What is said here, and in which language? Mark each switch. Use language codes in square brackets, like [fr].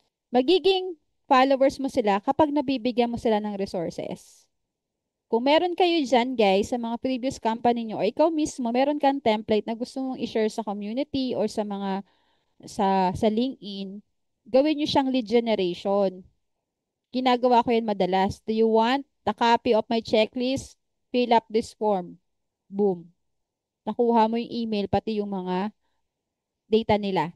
[tl] Magiging followers mo sila kapag nabibigyan mo sila ng resources. Kung meron kayo dyan, guys, sa mga previous company nyo, o ikaw mismo, meron kang template na gusto mong i-share sa community or sa mga sa LinkedIn, gawin nyo siyang lead generation. Ginagawa ko yan madalas. [en] Do you want the copy of my checklist? Fill up this form. Boom. [tl] Nakuha mo yung email, pati yung mga data nila.